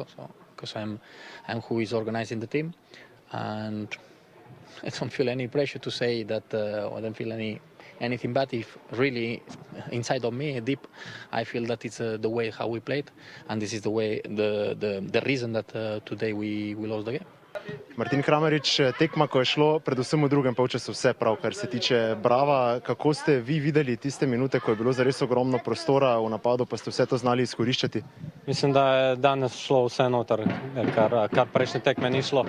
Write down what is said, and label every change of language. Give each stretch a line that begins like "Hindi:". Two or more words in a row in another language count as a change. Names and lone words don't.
English: So because I'm who is organizing the team, and I don't feel any pressure to say that. I don't feel anything bad. If really inside of me, deep, I feel that it's the way how we played, and this is the way the reason that today we lost the game.
Slovenian: Martin Kramarič, tekma, ko je šlo predvsem v drugem polčasu vse prav, kar se tiče Brava. Kako ste vi videli tiste minute, ko je bilo zares ogromno prostora v napadu, pa ste vse to znali izkoriščati? Mislim, da je danes šlo vse noter, kar prejšnje tekme ni šlo.